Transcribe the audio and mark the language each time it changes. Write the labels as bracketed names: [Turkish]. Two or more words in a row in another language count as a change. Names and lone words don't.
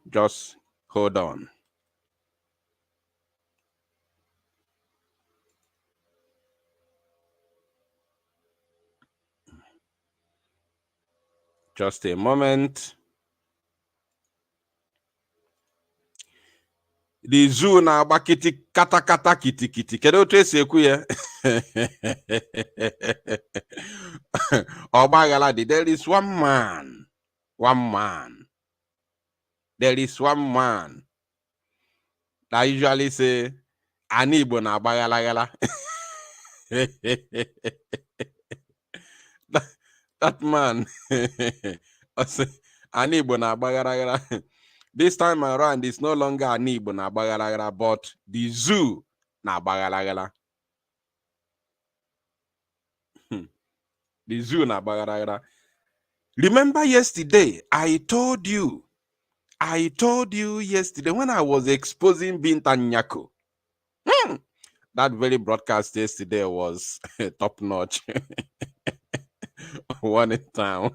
[English] Just hold on. Just a moment. The zoo [Igbo] na-agba kata kata kitikiti. Kedu otu esi ekwu ya? [English] There is one man. There is one man that usually say, [Igbo] Ani Igbo na-agba gala. [English] That man [Igbo] Ani Igbo na-agba gala. [English] This time around, it's no longer [Igbo] Ani Igbo na-agba gala, [English] but the zoo [Igbo] na-agba gala. [English] The zoo [Igbo] na-agba gala. [English] Remember yesterday, I told you yesterday when I was exposing Bintan Nyako. That very broadcast yesterday was top notch. One in town.